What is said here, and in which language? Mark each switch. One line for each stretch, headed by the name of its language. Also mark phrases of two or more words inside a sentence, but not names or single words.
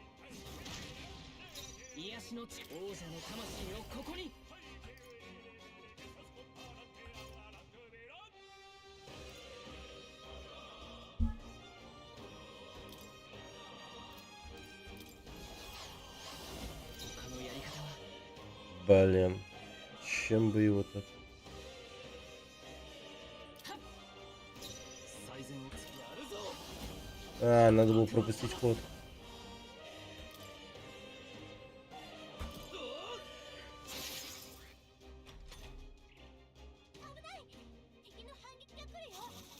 Japanese: 癒しの地。王者の魂をここに。他のやり方は。
Russian: Блин. Чем бы его так?
Japanese: 最善をつきやるぞ。
Russian: А, надо было пропустить ход.
Japanese: 敵の反撃が来るよ。